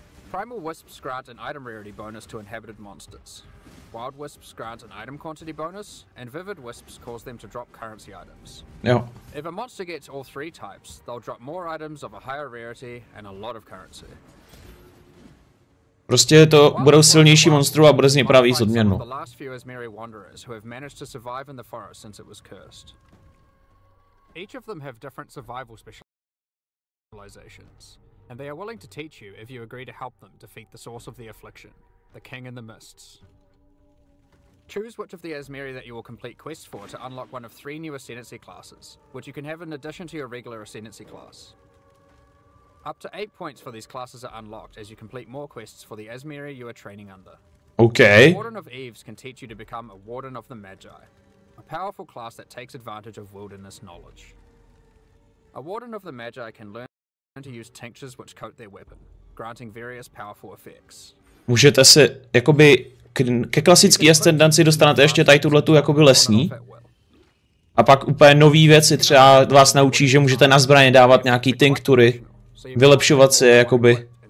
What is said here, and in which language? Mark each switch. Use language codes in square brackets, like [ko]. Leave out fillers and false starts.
[en] Primal wisps grant an item rarity bonus to inhabited monsters. Wild wisps grant an item quantity bonus, and vivid wisps cause them to drop currency items. [cs] Jo. [en] If a monster gets all three types, they'll drop more items of a higher rarity and a lot of currency. [cs] Prostě to budou silnější monstru a bude z něj právě víc odměnu. [en] Each of them have different survival specializations. And they are willing to teach you if you agree to help them defeat the source of the affliction, the King in the Mists. Choose which of the Asmeri that you will complete quests for to unlock one of 3 new ascendancy classes, which you can have in addition to your regular ascendancy class. Up to 8 points for these classes are unlocked as you complete more quests for the Asmeri you are training under. Okay. The Warden of Eves can teach you to become a Warden of the Magi, a powerful class that takes advantage of wilderness knowledge. A Warden of the Magi can learn to use tinctures which coat their weapon, granting various powerful effects. [cs] Můžete si jakoby ke klasické ascendanci dostanete ještě tady tuhletu jakoby lesní. A pak úplně nový věci třeba vás naučí, že můžete na zbraně dávat nějaký tinktury, vylepšovat si je jakoby.